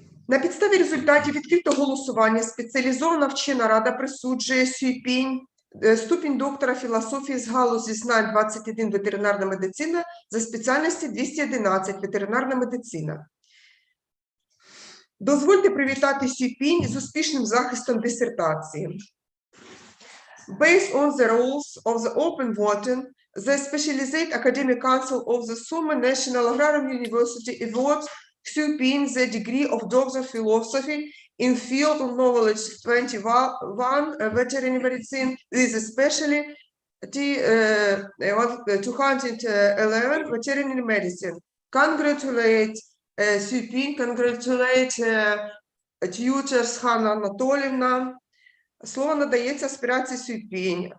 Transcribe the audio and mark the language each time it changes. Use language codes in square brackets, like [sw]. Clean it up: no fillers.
[uk] На підставі результатів відкритого голосування спеціалізована вчена рада присуджує Сюйпінь ступінь доктора філософії з галузі знань 21 ветеринарна медицина, за спеціальності 211 ветеринарна медицина. Дозвольте привітати Сюйпінь з успішним захистом дисертації. [en] Based on the rules of the open voting, the Specialized Academic Council of the Sumy National Agrarian University awards Shyupin the degree of Doctor of Philosophy in field of knowledge 21 veterinary medicine with especially 211 veterinary medicine. Congratulate Shyupin, congratulate tutors Hanna Анатоліївна. [uk] Слово надається аспірації Сюйпінь.